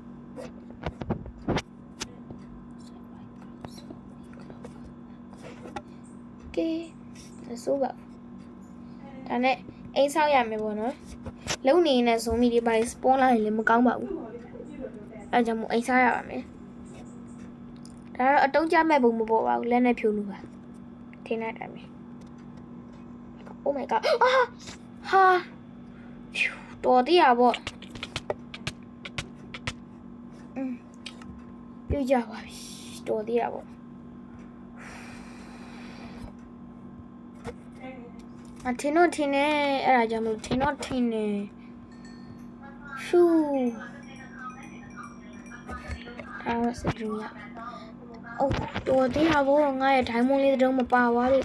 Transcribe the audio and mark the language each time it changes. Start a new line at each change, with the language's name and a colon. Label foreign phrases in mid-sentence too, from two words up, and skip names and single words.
Burmese: ကဲဆိုပါဒါနဲ့အိမ်ဆောက်ရမယ်ပေါ့နော်လုံနေနဲ့ဇွန်မီတွေပါစပွန်လာရင်လည်းမကောင်းပါဘူးအဲကြောင့်မို့အိမ်ဆောက်ရပါမယ်ဒါတော့အတုံးကြမဲ့ပုံမပေါ်ပါဘူးလက်နဲ့ဖြိုးလို့ပါထင်းလိုက်တယ်
English: Oh my god
Burmese: ဟာတော်သေးရပေါ့ ပြကြပါပြီတော်သေးရပေါ့အထင်တော့ထင်နေအဲ့ဒါကြောင့်မလို့ထင်တော့ထင်နေရှူအဲ့ဒါစကြရအိုးတော်သေးရပေါ့ငါရဲ့ဒိုင်းမွန်လေးတုံးမပါသွားလို့